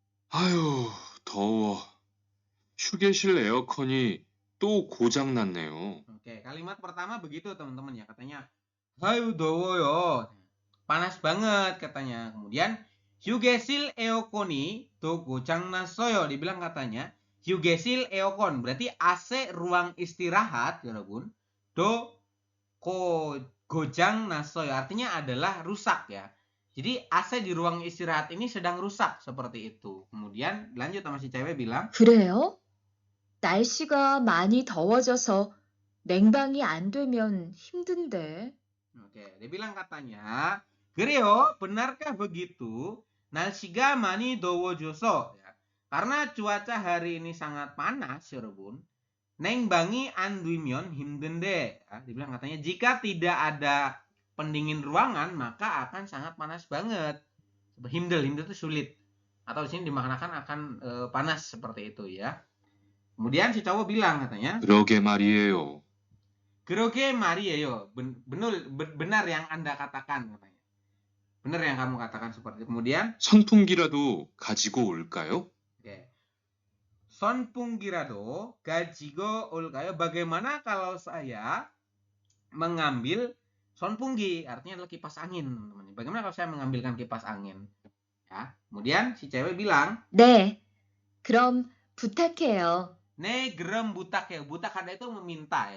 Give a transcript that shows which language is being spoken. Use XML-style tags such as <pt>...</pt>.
<ko>아유, 더워. 휴게실 에어컨이 또 고장났네요.</ko> <id>Oke, kalimat pertama begitu teman-teman ya, katanya hayu dowoyo. Panas banget katanya. Kemudian</id> <ko>휴게실 에어컨이 또 고장났어요.</ko> <id>Dibilang katanya</id> <ko>휴게실 에어컨</ko> <id>berarti AC ruang istirahat, ya Bun. Do</id> <ko>고장났어요</ko> <id>artinya adalah rusak ya. Jadi AC di ruang istirahat ini sedang rusak, seperti itu. Kemudian lanjut sama si cewek bilang,</id> <ko>그래요? 날씨가 많이 더워져서 냉방이 안 되면 힘든데.</ko> <id>oke, dia bilang katanya,</id> <ko>그래요,</ko> <id>benarkah begitu?</id> <ko>날씨가 많이 더워져서, ya.</ko> <id>Karena cuaca hari ini sangat panas,</id> <ko>여러분. 냉방이 안 되면 힘든데, ya.</ko> <id>Dibilang katanya, jika tidak ada pendingin ruangan, maka akan sangat panas banget. Himdel itu sulit. Atau di sini dimaknakan akan panas, seperti itu ya. Kemudian si cowok bilang katanya,</id> <ko>그러게 말이에요. 그러게 말이에요.</ko> <id>Benar yang Anda katakan katanya. Benar yang kamu katakan, seperti itu. Kemudian</id> <ko>선풍기라도 가지고 올까요?</ko> <id>oke.</id> <ko>선풍기라도 가지고 올까요?</ko> <id>Bagaimana kalau saya mengambil</id> <ko>선풍기?</ko> <id>Artinya adalah kipas angin, teman-teman. Bagaimana kalau saya mengambilkan kipas angin? Ya. Kemudian si cewek bilang,</id> <ko>네, 그럼 부탁해요. 네, 그럼 부탁해요.</ko> <id>Butak ada itu meminta ya.</id>